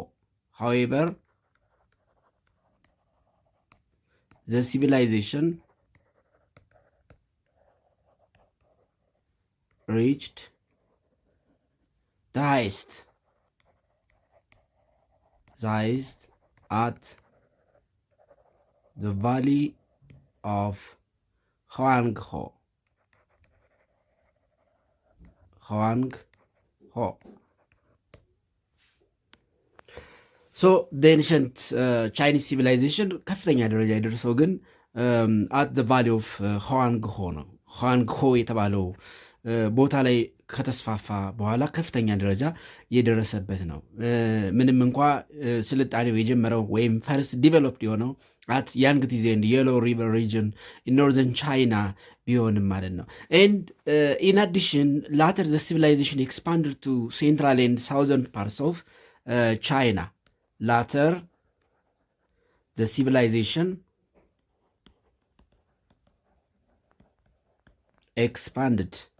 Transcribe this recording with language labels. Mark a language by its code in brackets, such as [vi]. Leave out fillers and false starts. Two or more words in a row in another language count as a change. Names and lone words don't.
[en] However, the civilization reached the highest at the valley of Huanghe. So the ancient Chinese civilization [am] ከፍተኛ ደረጃ የደረሰው ግን [en] at the valley of Huanghe [am] ነው። Huanghe የተባለው ቦታ ላይ ከተስፋፋ በኋላ ከፍተኛ ደረጃ የደረሰበት ነው። ምንም እንኳ ስልጣኔው የጀመረው ወይም [en] first developed [am] የሆነው [en] at Yangtze and Yellow River region in northern China [am] ቢሆንም ማለት ነው። [en] and in addition later the civilization expanded to central and southern parts of China. Later the civilization expanded